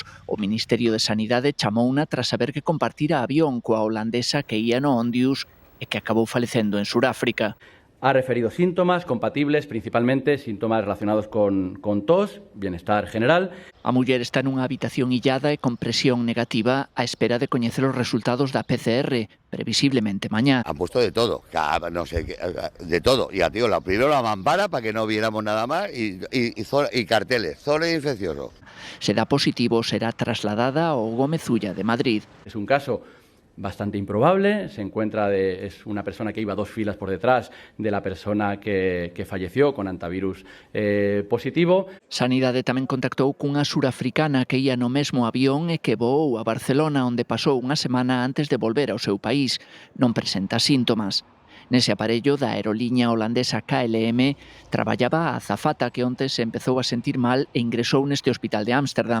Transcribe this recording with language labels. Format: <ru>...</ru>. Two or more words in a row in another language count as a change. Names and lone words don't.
<gl>O Ministerio de Sanidade chamouna tras saber que compartira avión coa holandesa que ía no Ondius e que acabou falecendo en Suráfrica.</gl> <es>Ha referido síntomas compatibles, principalmente síntomas relacionados con tos, bienestar general.</es> <gl>A muller está nunha habitación illada e con presión negativa á espera de coñecer os resultados da PCR, previsiblemente mañá.</gl> <es>Han puesto de todo, no sé, de todo. Y primero la mampara para que no viéramos nada más y carteles, zona infeccioso.</es> <gl>Será positivo, será trasladada ao Gómez Ulla de Madrid.</gl> <es>Es un caso bastante improbable, es una persona que iba 2 filas por detrás de la persona que falleció con antivirus positivo.</es> <gl>Sanidade tamén contactou cunha surafricana que ía no mesmo avión e que voou a Barcelona, onde pasou unha semana antes de volver ao seu país. Non presenta síntomas. Nese aparello da aeroliña holandesa KLM traballaba a azafata que onte se empezou a sentir mal e ingresou neste hospital de Ámsterdam.</gl>